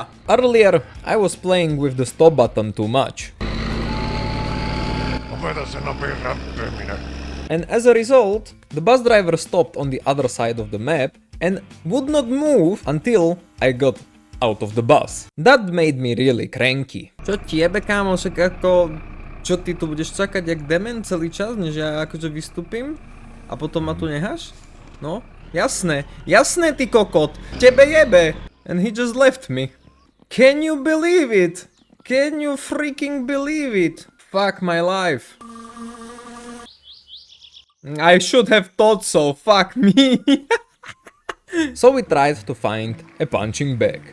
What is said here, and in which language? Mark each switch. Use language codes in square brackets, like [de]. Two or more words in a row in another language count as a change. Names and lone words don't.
[en] Earlier, I was playing with the stop button too much. And as a result, the bus driver stopped on the other side of the map and would not move until I got out of the bus. That made me really cranky. [sk] Čo ti jebe, kámošek, ako... Čo ty tu budeš čakať jak dement celý čas, než ja akože vystúpim? A potom ma tu necháš? No, jasné, ty kokot, tebe jebe! [en] And he just left me. Can you believe it? Can you freaking believe it? Fuck my life. I should have thought so, fuck me. So we tried to find a punching bag.